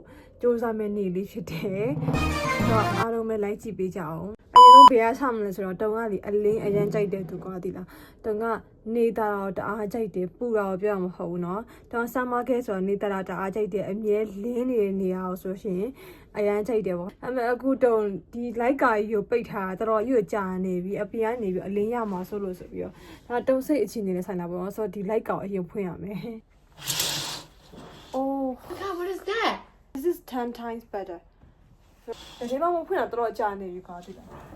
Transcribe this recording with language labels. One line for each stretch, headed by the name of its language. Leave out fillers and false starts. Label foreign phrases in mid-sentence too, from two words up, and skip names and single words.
Burmese: စူးစမ်းမယ့်နေ့လေးဖြစ်တယ်ဆိုတော့အားလုံးပဲလိုက်ကြည့်ပေးကြအောင်အရင်ကဘယ်ရဆမလဲဆိုတော့တုံကလေအလင်းအရန်ကြိုက်တဲ့သူကွာဒီလားတုံကနေတာတော့တအားကြိုက်တယ်ပူတာတော့ပြောရမှာမဟုတ်ဘူးနော်တုံဆမ်မာခဲဆိုတော့နေတာတအားကြိုက်တယ်အမြဲလင်းနေတဲ့နေရာကိုဆိုရှင်အရန်ကြိုက်တယ်ပေါ့အဲ့မဲ့အခုတုံဒီလိုက်ကာကြီးကိုပိတ်ထားတာတော်တော်ကြီးကိုကြာနေပြီအပြင်ကနေပြီးအလင်းရမှာဆိုလို့ဆိုပြီးတော့ဒါတုံစိတ်အခြေအနေနဲ့ဆိုင်တာပေါ့နော်ဆိုတော့ဒီလိုက်ကောင်အရင်ဖွင့်ရမယ် Oh
English: God, what is that? This is 10 times better
Burmese: ဒီမှာမဖွင့်တာတော်တော်ကြာနေပြီကွာဒီလား